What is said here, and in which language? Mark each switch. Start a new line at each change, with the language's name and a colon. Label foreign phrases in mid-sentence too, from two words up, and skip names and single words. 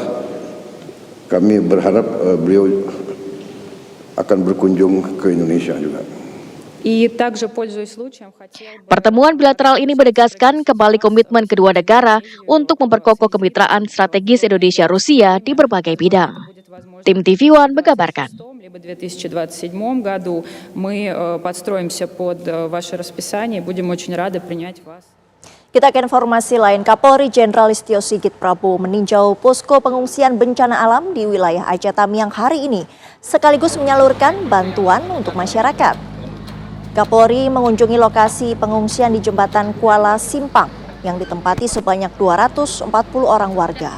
Indonesian: Kami berharap beliau akan berkunjung ke Indonesia juga. Pertemuan bilateral ini menegaskan kembali komitmen kedua negara untuk memperkokoh kemitraan strategis Indonesia-Rusia di berbagai bidang. Tim TV One mengabarkan.
Russian: В 2027 году мы подстроимся под ваше расписание, будем очень рады принять вас.
Indonesian: Kita ke informasi lain. Kapolri Jenderal Listio Sigit Prabowo meninjau posko pengungsian bencana alam di wilayah Aceh Tamiang hari ini, sekaligus menyalurkan bantuan untuk masyarakat. Kapolri mengunjungi lokasi pengungsian di jembatan Kuala Simpang yang ditempati sebanyak 240 orang warga.